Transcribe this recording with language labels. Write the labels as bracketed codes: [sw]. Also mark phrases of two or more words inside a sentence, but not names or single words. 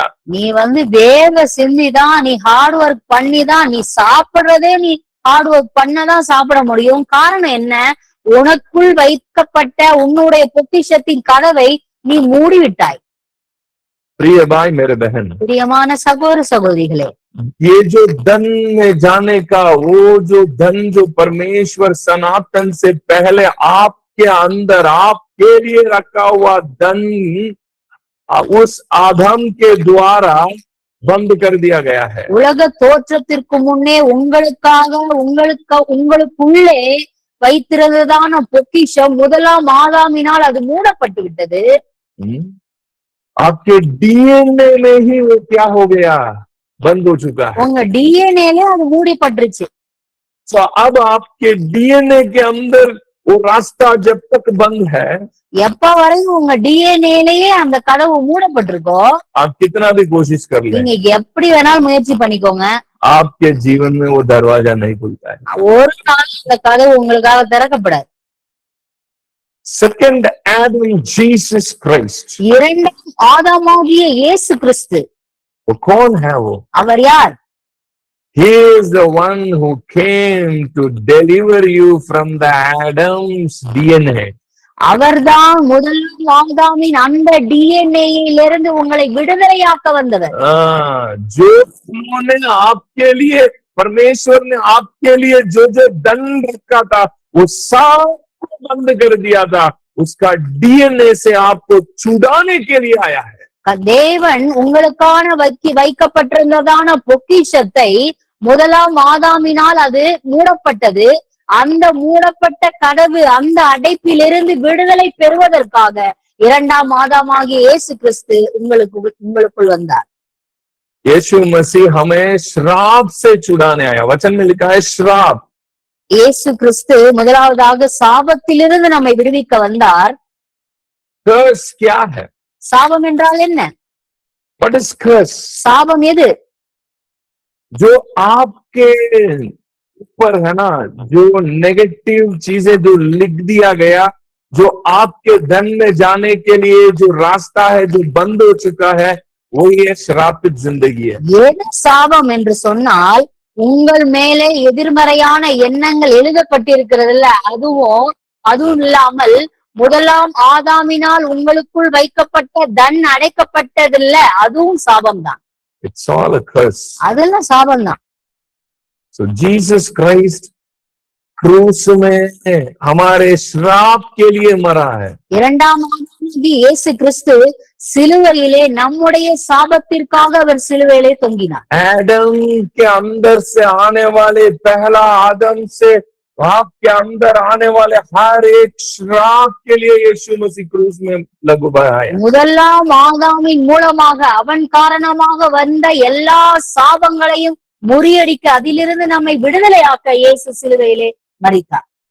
[ta] நீ வேர்வை சிந்திதான் நீ [en] hard work [ta] பண்ணிதான் நீ சாப்பிடுறதே நீ [en] hard work [ta] பண்ணதான் சாப்பிட முடியும். காரணம் என்ன? உனக்குள் வைக்கப்பட்ட உன்னுடைய பொக்கிஷத்தின் கதவை நீ மூடிவிட்டாய். [hi] प्रिय भाई मेरे बहन, [ta] பிரியமான சகோதர சகோதரிகளே, [hi] ये जो धन में जाने का वो जो धन जो परमेश्वर सनातन से पहले आपके अंदर आपके लिए रखा हुआ धन उस आदम के द्वारा बंद कर दिया गया है। [ta] உலக தோற்றத்திற்கு முன்னே உங்களுக்காக உங்களுக்குள்ளே வைத்திருந்ததான பொக்கிஷம் முதலாம் ஆதாமினால் அது மூடப்பட்டு விட்டது. [hi] आपके डीएनए में ही वो क्या हो गया, बंद हो चुका है। [ta] உங்க டிஎன்ஏல அது மூடப்பட்டுருச்சு. [hi] तो अब आपके डीएनए के अंदर वो रास्ता जब तक बंद है, [ta] எப்ப வரையும் உங்க டிஎன்ஏலயே அந்த கதவு மூடப்பட்டிருக்கோ, [hi] आप कितना भी कोशिश कर लें, [ta] நீங்க எப்படி வேணாலும் முயற்சி பண்ணிக்கோங்க, [hi] आपके जीवन में वो दरवाजा नहीं खुलता है। [ta] ஒரு நாள் அந்த கதவு உங்களுக்காக திறக்கப்படாது. [en] second Adam Jesus Christ, [ta] இரண்டாம் ஆதாமாகிய இயேசு கிறிஸ்து. [hi] वो कौन है? वो [ta] அவர் யார்? [en] He is the one who came to deliver you from the Adam's DNA. [ta] அவர்தான் முதலாம் ஆதாமின் அந்த டிஎன்ஏயிலிருந்து உங்களை விடுதலையாக்க வந்தவர். [hi] जो उन्होंने आपके लिए, परमेश्वर ने आपके लिए जो दंड रखा था वो सब बंद कर दिया था, उसका डीएनए से आपको छुड़ाने के लिए आया है। [ta] தேவன் உங்களுக்கான வைக்கப்பட்டிருந்ததான பொக்கிஷத்தை முதலாம் ஆதாமினால் அது மூடப்பட்டது. அந்த மூடப்பட்ட கதவு, அந்த அடைப்பிலிருந்து விடுதலை பெறுவதற்காக இரண்டாம் ஆதாமாகிய இயேசு கிறிஸ்து உங்களுக்குள் வந்தார். [hi] यीशु मसीह हमें श्राप से छुड़ाने आया। वचन में लिखा है श्राप। [ta] இயேசு கிறிஸ்து முதலாவதாக சாபத்திலிருந்து நம்மை விடுவிக்க வந்தார். [hi] कर्स क्या है? [ta] சாபம் என்றால் என்ன? [en] What is curse? [ta] சாபம் எது? [hi] जो आपके ऊपर है ना, जो नेगेटिव चीजें जो लिख दिया गया, जो आपके धन में जाने के लिए जो रास्ता है जो बंद हो चुका है, वो ये श्रापित जिंदगी है। [ta] எது சாபம் என்று சொன்னால், உங்கள் மேலே எதிர்மறையான எண்ணங்கள் எழுதப்பட்டிருக்கிறதுல, அதுவும் இல்லாமல் முதலாம் ஆதாமினால் உங்களுக்குள் வைக்கப்பட்ட தன் அடைக்கப்பட்டதில்ல, அதுவும் சாபம் தான். [en] It's all a curse. [ta] அதெல்லாம் சாபம் தான். [hi] So Jesus Christ क्रूस में हमारे श्राप के लिए मरा है। [ta] இரண்டாம் ஆதாமாகிய இயேசு கிறிஸ்து சிலுவையிலே நம்முடைய சாபத்திற்காக அவர் சிலுவையிலே தொங்கினார். [hi] एडम के अंदर से आने वाले पहला आदम से आपके अंदर आने वाले हर एक श्राप के लिए यीशु मसीह क्रूस में लघु बहाया। [ta] முதலாம் ஆதாமின் மூலமாக அவன் காரணமாக வந்த எல்லா சாபங்களையும் முறியடிக்க, அதிலிருந்து நம்மை விடுதலையாக்க இயேசு சிலுவையிலே மரித்தார்.